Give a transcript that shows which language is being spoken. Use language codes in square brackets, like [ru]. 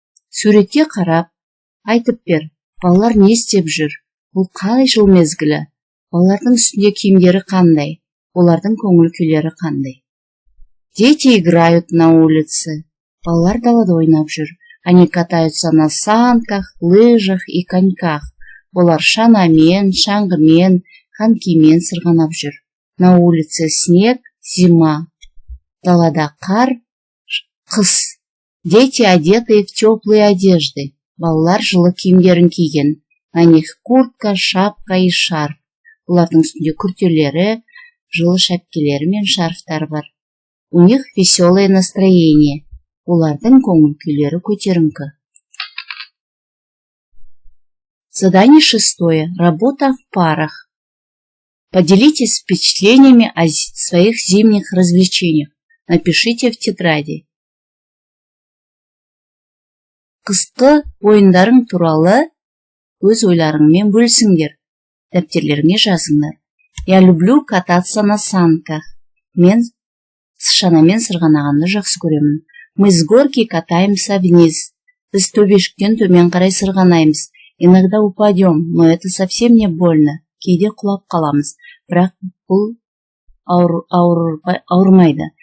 [kk] Суретке қарап, айтып бер. Балалар не істеп жүр? Бұл қалай жыл мезгілі? Балалардың үстінде киімдері қандай? Олардың көңіл күйлері қандай? [ru] Дети играют на улице. [kk] Балалар далада ойнап жүр. [ru] Они катаются на санках, лыжах и коньках. [kk] Олар шанамен, шаңғымен, конькимен сырғанап жүр. [ru] На улице снег, зима. [kk] Далада қар, қыс. [ru] Дети одеты в теплые одежды. [kk] Балалар жылы киімдерін киген. [ru] На них куртка, шапка и шарф. [kk] Олардың үстінде күртелері, жылы шәпкелері мен шарфтар бар. [ru] У них веселое настроение. [kk] Олардың көңіл күйлері көтеріңкі. [ru] Задание шестое. Работа в парах. Поделитесь впечатлениями о своих зимних развлечениях. Напишите в тетради. [kk] Қысқы ойындарың туралы өз ойларыңмен бөлісіңдер. Дәптерлеріңе жазыңдар. [ru] Я люблю кататься на санках. [kk] Мен шанамен сырғанағанды жақсы көремін. [ru] Мы с горки катаемся вниз. [kk] Біз төбешіктен төмен қарай сырғанаймыз. [ru] Иногда упадем, но это совсем не больно. [kk] Кейде құлап қаламыз, бірақ бұл ауырмайды.